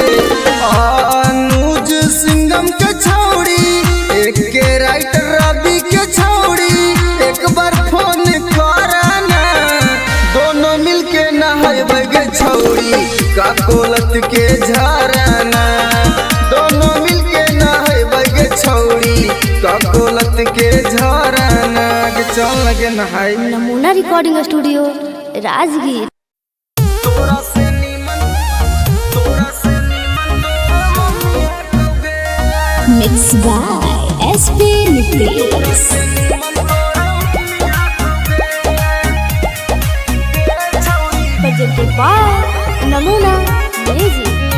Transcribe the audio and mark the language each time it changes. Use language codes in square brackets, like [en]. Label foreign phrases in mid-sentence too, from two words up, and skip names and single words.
[mag] अनुज सिंगम के छौड़ी एक के राइटर रवि के छौड़ी एक बार फोन करना। दोनों मिलके नहाइबे गे छौड़ी का कोलत के झरना। दोनों मिलके नहाइबे गे छौड़ी का कोलत के झरना। के चल लगे नहाई। [en] Namuna recording studio Rajgir. [mag] तोरा से नीमन [en] mix by SP Nitesh. Presented by Namuna music.